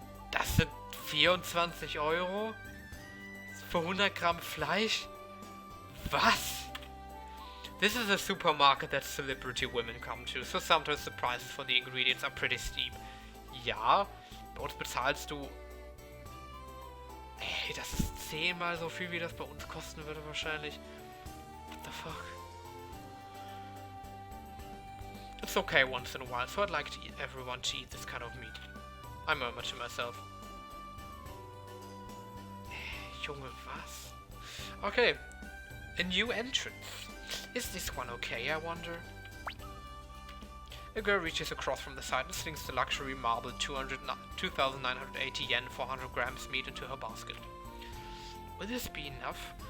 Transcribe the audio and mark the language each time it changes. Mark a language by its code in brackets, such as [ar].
[de] Das sind 24 Euro? Für 100 Gramm Fleisch? Was? [en] This is a supermarket that celebrity women come to, so sometimes the prices for the ingredients are pretty steep. [de] Ja, bei uns bezahlst du... Ey, das ist 10-mal so viel, wie das bei uns kosten würde wahrscheinlich. [en] What the fuck? It's okay once in a while, so I'd like everyone to eat this kind of meat. I murmur to myself. [de] Junge, was? [en] Okay, a new entrance. Is this one okay, I wonder? A girl reaches across from the side and slings the luxury marble 2,980 yen for 100 grams meat into her basket. Will this be enough?